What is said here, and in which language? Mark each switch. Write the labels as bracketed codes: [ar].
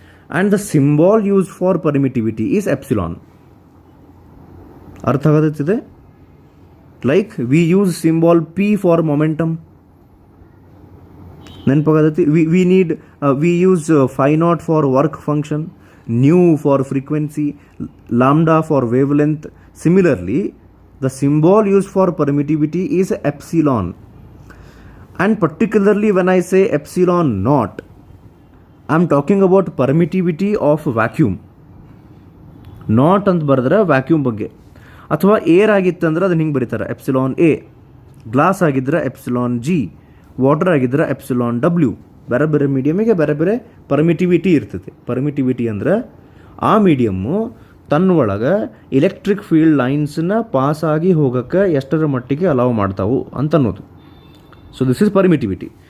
[en] And the symbol use for permittivity is epsilon. [kn] ಅರ್ಥ ಆಗತ್ತಿದೆ? [en] Like we use symbol P for momentum. [kn] ನೆನಪಾಗತ್ತೈತಿ? [en] We use phi naught for work function, nu for frequency, lambda for wavelength. Similarly, the symbol used for permittivity is epsilon. And particularly when I say epsilon naught, I am talking about permittivity of vacuum. [kn] Not ಅಂತ ಬರೆದ್ರೆ vacuum ಬಗ್ಗೆ. ಅಥವಾ air ಆಗಿತ್ತಂದ್ರೆ ಅದನ್ನ ಹಿಂಗೆ ಬರೀತಾರೆ epsilon A, glass ಆಗಿದ್ರೆ epsilon G, water ಆಗಿದ್ರೆ epsilon W. ಬೇರೆ ಬೇರೆ ಮೀಡಿಯಮಿಗೆ ಬೇರೆ ಬೇರೆ ಪರ್ಮಿಟಿವಿಟಿ ಇರ್ತೈತಿ. ಪರ್ಮಿಟಿವಿಟಿ ಅಂದ್ರೆ ಆ ಮೀಡಿಯಮ್ಮು ತನ್ನ ಒಳಗೆ ಎಲೆಕ್ಟ್ರಿಕ್ ಫೀಲ್ಡ್ ಲೈನ್ಸನ್ನ ಪಾಸ್ ಆಗಿ ಹೋಗೋಕ್ಕೆ ಎಷ್ಟರ ಮಟ್ಟಿಗೆ ಅಲೌವ್ ಮಾಡ್ತಾವು ಅಂತ ಅನ್ನೋದು. [en] So this is permittivity.